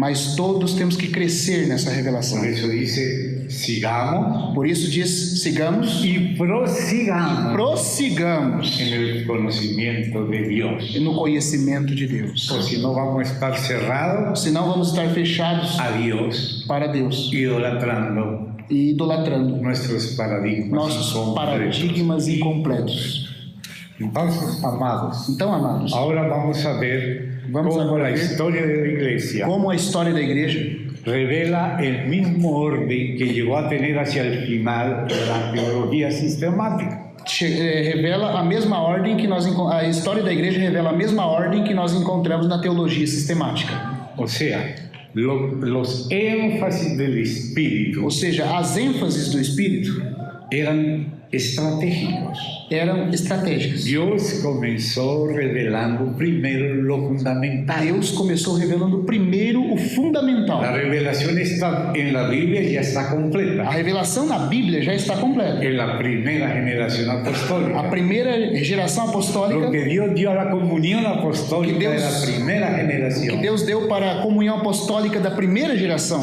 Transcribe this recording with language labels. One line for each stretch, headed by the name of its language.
Portuguese: mas todos temos que crescer nessa revelação.
Spanish: Por eso dice, sigamos
Portuguese: Por isso diz, sigamos
Spanish: y prosigamos
Portuguese: prossigamos
Spanish: en el conocimiento de Dios.
Portuguese: no conhecimento de Deus.
Spanish: O si no vamos a estar cerrados
Portuguese: Senão vamos estar fechados
Spanish: a Dios,
Portuguese: para Deus
Spanish: idolatrando
Portuguese: e idolatrando
Spanish: nuestros paradigmas
Portuguese: nossos
Spanish: incompletos.
Portuguese: paradigmas incompletos.
Spanish: Entonces, amados,
Portuguese: Então, amados,
Spanish: ahora vamos a ver
Portuguese: Vamos
Spanish: cómo
Portuguese: a
Spanish: la
Portuguese: ver
Spanish: historia de la iglesia
Portuguese: como a história da igreja
Spanish: revela el mismo orden que llegó a tener hacia el final la teología sistemática.
Portuguese: revela a mesma ordem que a história da igreja revela a mesma ordem que nós encontramos na teologia sistemática.
Spanish: O sea, los énfasis del espíritu
Portuguese: Ou seja, as ênfases do Espírito
Spanish: eran estratégicos.
Portuguese: eram estratégicas.
Spanish: Dios comenzó revelando primero lo fundamental.
Portuguese: Deus começou revelando primeiro o fundamental.
Spanish: La revelación está en la Biblia, ya está
Portuguese: A
Spanish: completa.
Portuguese: revelação na Bíblia já está completa.
Spanish: En la primera generación
Portuguese: A
Spanish: apostólica.
Portuguese: primeira geração
Spanish: Lo
Portuguese: apostólica
Spanish: que Dios dio a la comunión apostólica
Portuguese: Que
Spanish: de
Portuguese: Deus-
Spanish: la primera
Portuguese: que
Spanish: generación
Portuguese: Deus deu para a comunhão apostólica da primeira geração